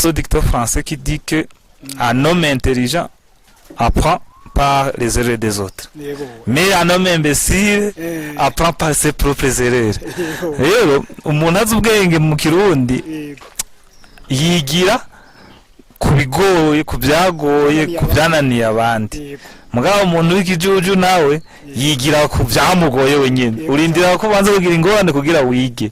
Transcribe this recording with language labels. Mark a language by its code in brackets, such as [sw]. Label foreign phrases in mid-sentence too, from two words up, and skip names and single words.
[fr] ce dicton français qui dit que un homme intelligent apprend par les erreurs des autres, mais un homme imbécile apprend par ses propres erreurs. [rn] Rero umuntu azi ubwenge mu Kirundi yigira kubigoye, kubyagoye, kubyananiye abandi. Mugabo umuntu w'ikijuju nawe yigira kubyamugoye wenyine, urindira ko banza kugira ingorane kugira wige.